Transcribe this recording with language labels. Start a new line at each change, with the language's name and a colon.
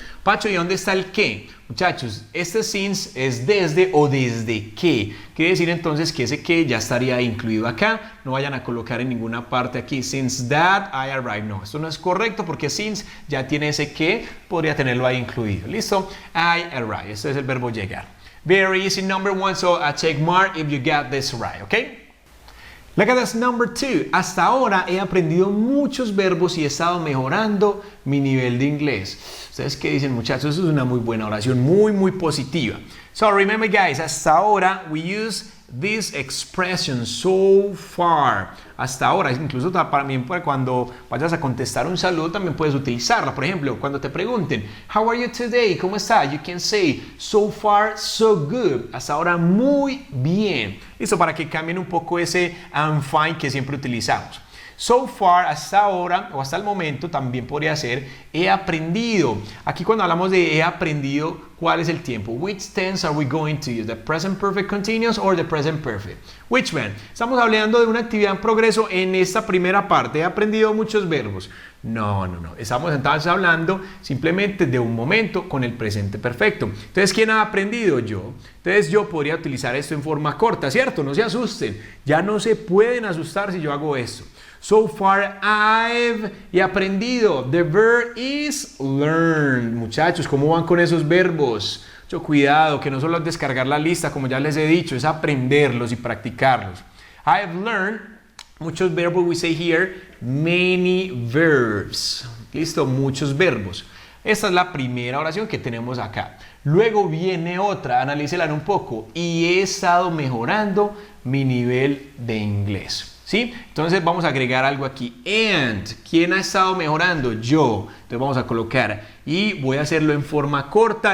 Spanish: Pacho, ¿y dónde está el qué? Muchachos, este since es desde o desde que. Quiere decir entonces que ese que ya estaría incluido acá. No vayan a colocar en ninguna parte aquí since that I arrived. No, esto no es correcto porque since ya tiene ese que, podría tenerlo ahí incluido. ¿Listo? I arrived. Este es el verbo llegar. Very easy, number one.
English: So a check mark if you got this right, okay? Look at this number two.
Spanish: Hasta ahora he aprendido muchos verbos y he estado mejorando mi nivel de inglés. ¿Ustedes qué dicen, muchachos? Eso es una muy buena oración, muy positiva.
English: So remember, guys, hasta ahora we use this expression so far.
Spanish: Hasta ahora, incluso también cuando vayas a contestar un saludo también puedes utilizarla. Por ejemplo, cuando te pregunten, how are you today? ¿Cómo estás?
English: You can say, so far, so good.
Spanish: Hasta ahora, muy bien. Listo, para que cambien un poco ese I'm fine que siempre utilizamos. So far, hasta ahora o hasta el momento, también podría ser he aprendido. Aquí cuando hablamos de he aprendido, ¿cuál es el tiempo?
English: Which tense are we going to use? The present perfect continuous or the present perfect? Which one?
Spanish: Estamos hablando de una actividad en progreso en esta primera parte. He aprendido muchos verbos. No. Estamos entonces hablando simplemente de un momento con el presente perfecto. Entonces, ¿quién ha aprendido? Yo. Entonces, yo podría utilizar esto en forma corta, ¿cierto? No se asusten. Ya no se pueden asustar si yo hago esto. So far, he aprendido. The verb is learn.
English: Muchachos, ¿cómo van con esos verbos?
Spanish: Mucho cuidado, que no solo es descargar la lista, como ya les he dicho, es aprenderlos y practicarlos.
English: I've learned, muchos verbos, we say here, many verbs.
Spanish: Listo, muchos verbos. Esta es la primera oración que tenemos acá. Luego viene otra, analícela un poco. Y he estado mejorando mi nivel de inglés. ¿Sí? Entonces vamos a agregar algo aquí. And, ¿quién ha estado mejorando? Yo. Entonces vamos a colocar. Y voy a hacerlo en forma corta.